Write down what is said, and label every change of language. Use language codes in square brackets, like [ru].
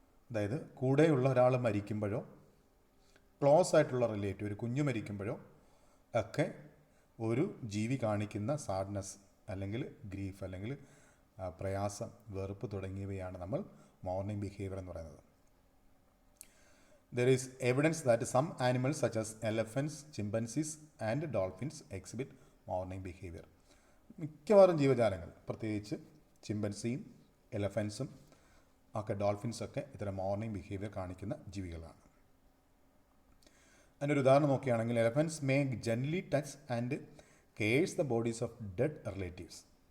[ml] അതായത് കൂടെയുള്ള ഒരാൾ മരിക്കുമ്പോഴോ ക്ലോസ് ആയിട്ടുള്ള റിലേറ്റീവ്, ഒരു കുഞ്ഞു മരിക്കുമ്പോഴോ ഒക്കെ ഒരു ജീവി കാണിക്കുന്ന സാഡ്നെസ് അല്ലെങ്കിൽ ഗ്രീഫ് അല്ലെങ്കിൽ പ്രയാസം, വെറുപ്പ് തുടങ്ങിയവയാണ് നമ്മൾ മോർണിംഗ് ബിഹേവിയർ എന്ന് പറയുന്നത്. [en] There is evidence that some animals such as elephants, chimpanzees and dolphins exhibit morning behavior. [ml] മിക്കവാറും ജീവജാലങ്ങൾ, പ്രത്യേകിച്ച് ചിമ്പൻസിയും എലഫൻസും ഒക്കെ ഡോൾഫിൻസൊക്കെ ഇത്തരം മോർണിംഗ് ബിഹേവിയർ കാണിക്കുന്ന ജീവികളാണ്. അതിനൊരു ഉദാഹരണം നോക്കുകയാണെങ്കിൽ [en] Elephants may gently touch and cares the bodies of dead relatives.